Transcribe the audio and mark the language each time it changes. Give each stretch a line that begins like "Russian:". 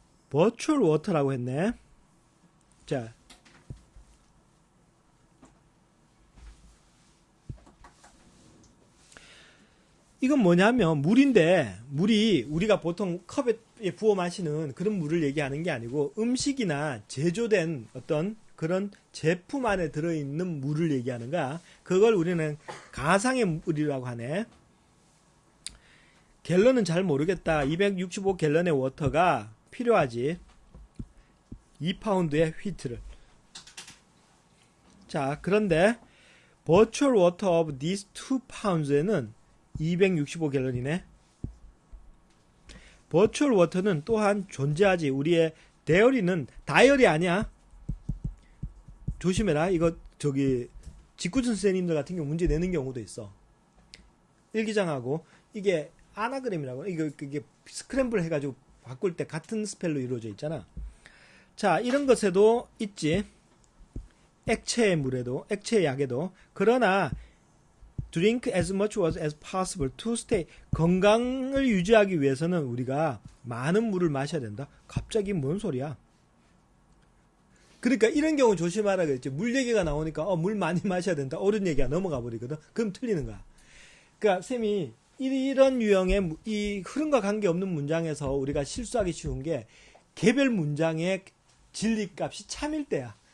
Korean: 버추얼 워터라고 했네. 자, 이건 뭐냐면 물인데, 물이 우리가 보통 컵에 부어 마시는 그런 물을 얘기하는 게 아니고 음식이나 제조된 어떤 그런 제품 안에 들어있는 물을 얘기하는 거야. 그걸 우리는 가상의 물이라고 하네. 갤런은 잘 모르겠다. 265갤런의 워터가 필요하지. 2파운드의 휘트를. 자, 그런데
English: virtual water of these 2pounds에는
Korean: 265갤런이네. 버추얼 워터는 또한 존재하지. 우리의 다이어리 아니야. 조심해라. 이거 직구준 선생님들 같은 경우 문제 내는 경우도 있어. 일기장하고 이게 아나그램이라고. 이게 스크램블 해가지고 바꿀 때 같은 스펠로 이루어져 있잖아. 자, 이런 것에도 있지. 액체의 물에도, 액체의 약에도. 그러나
English: drink as much water as possible to stay.
Korean: 건강을 유지하기 위해서는 우리가 많은 물을 마셔야 된다. 갑자기 뭔 소리야? 그러니까 이런 경우 조심하라 그랬지. 물 얘기가 나오니까 물 많이 마셔야 된다. 옳은 얘기가 넘어가 버리거든. 그럼 틀리는 거야. 그러니까 쌤이 이런 유형의 이 흐름과 관계없는 문장에서 우리가 실수하기 쉬운 게 개별 문장의 진리값이 참일 때야.